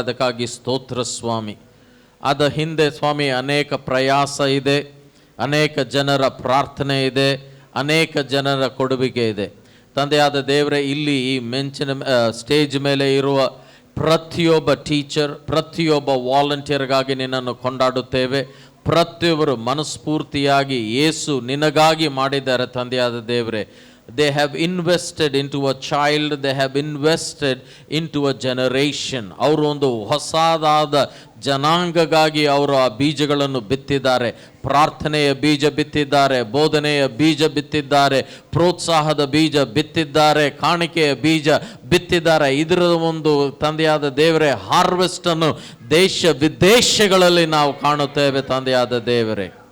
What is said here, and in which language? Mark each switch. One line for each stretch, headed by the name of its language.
Kannada: ಅದಕ್ಕಾಗಿ ಸ್ತೋತ್ರ ಸ್ವಾಮಿ. ಅದ ಹಿಂದೆ ಸ್ವಾಮಿ ಅನೇಕ ಪ್ರಯಾಸ ಇದೆ, ಅನೇಕ ಜನರ ಪ್ರಾರ್ಥನೆ ಇದೆ, ಅನೇಕ ಜನರ ಕೊಡುವಿಕೆ ಇದೆ. ತಂದೆಯಾದ ದೇವರೇ, ಇಲ್ಲಿ ಈ ಸ್ಟೇಜ್ ಮೇಲೆ ಇರುವ ಪ್ರತಿಯೊಬ್ಬ ಟೀಚರ್, ಪ್ರತಿಯೊಬ್ಬ ವಾಲಂಟಿಯರ್ಗಾಗಿ ನಿನ್ನನ್ನು ಕೊಂಡಾಡುತ್ತೇವೆ. ಪ್ರತಿಯೊಬ್ಬರು ಮನಸ್ಫೂರ್ತಿಯಾಗಿ ಯೇಸು ನಿನಗಾಗಿ ಮಾಡಿದ್ದಾರೆ. ತಂದೆಯಾದ ದೇವರೇ,
English: they have invested into a child, they have invested into a generation.
Kannada: ಅವರು ಒಂದು ಹೊಸದಾದ ಜನಾಂಗಗಾಗಿ ಅವರು ಆ ಬೀಜಗಳನ್ನು ಬಿತ್ತಿದ್ದಾರೆ. ಪ್ರಾರ್ಥನೆಯ ಬೀಜ ಬಿತ್ತಿದ್ದಾರೆ, ಬೋಧನೆಯ ಬೀಜ ಬಿತ್ತಿದ್ದಾರೆ, ಪ್ರೋತ್ಸಾಹದ ಬೀಜ ಬಿತ್ತಿದ್ದಾರೆ, ಕಾಣಿಕೆಯ ಬೀಜ ಬಿತ್ತಿದ್ದಾರೆ. ಇದರ ಒಂದು ತಂದೆಯಾದ ದೇವರೇ ಹಾರ್ವೆಸ್ಟನ್ನು ದೇಶ ವಿದೇಶಗಳಲ್ಲಿ ನಾವು ಕಾಣುತ್ತೇವೆ ತಂದೆಯಾದ ದೇವರೇ.